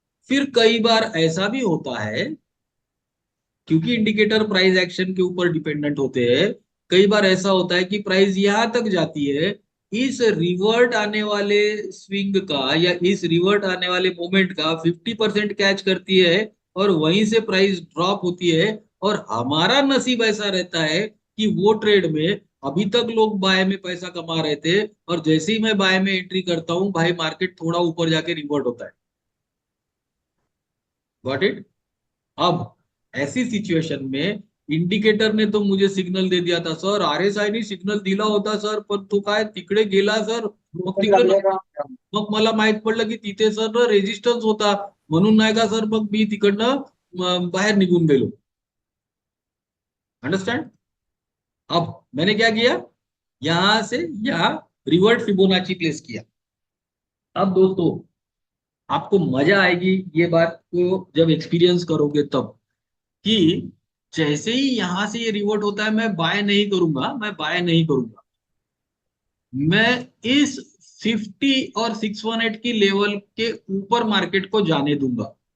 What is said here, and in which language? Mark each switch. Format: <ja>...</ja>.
<hi>फिर कई बार ऐसा भी होता है, क्योंकि इंडिकेटर प्राइस एक्शन के ऊपर डिपेंडेंट होते हैं, कई बार ऐसा होता है कि प्राइस यहां तक जाती है, इस रिवर्ट आने वाले स्विंग का या इस रिवर्ट आने वाले मोमेंट का 50% कैच करती है, और वहीं से प्राइस ड्रॉप होती है। और हमारा नसीब ऐसा रहता है कि वो ट्रेड में अभी तक लोग बाय में पैसा कमा रहे थे, और जैसे ही मैं बाय में एंट्री करता हूं भाई, मार्केट थोड़ा ऊपर जाके रिवर्ट होता है।</hi> <en>Got it?</en> <hi>अब ऐसी सिच्युएशन में इंडिकेटर ने तो मुझे सिग्नल दे दिया था सर,</hi> <mr>RSI ने सिग्नल दिला होता सर, पण तो काय तिकडे गेला सर, मग तिकडे मग मला माहित पडलं की तिथे सर रेजिस्टन्स होता, म्हणून नाही का सर मग मी तिकडनं बाहेर निघून गेलो।</mr> <en>Understand?</en> <hi>अब मैंने क्या किया, यहां से यहां रिवर्ट फिबोनाची प्लेस किया। अब दोस्तों आपको मजा आएगी ये बात को जब एक्सपीरियंस करोगे तब, कि जैसे ही यहां से ये रिवर्ट होता है मैं बाय नहीं करूंगा, मैं बाय नहीं करूंगा, मैं इस 50 और 618 की लेवल के ऊपर मार्केट को जाने दूंगा।</hi>